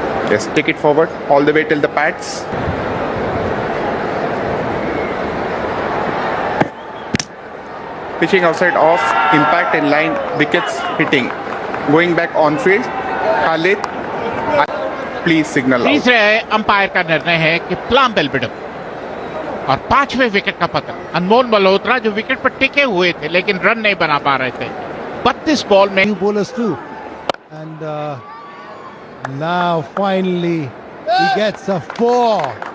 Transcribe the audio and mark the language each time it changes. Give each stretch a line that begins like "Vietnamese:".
English: Yes, take it forward all the way till the pads. Pitching outside off, impact in line, wickets hitting. Going back on field, Khalid, please signal out.
Hindi: तीसरे umpire का निर्णय है कि प्लाम बेलबिडम और 5वें wicket का पतन. अनमोल मल्होत्रा जो विकेट पर टिके हुए थे लेकिन रन नहीं बना पा रहे थे. 32 बॉल में
English: New bowlers too. And now finally he gets a 4.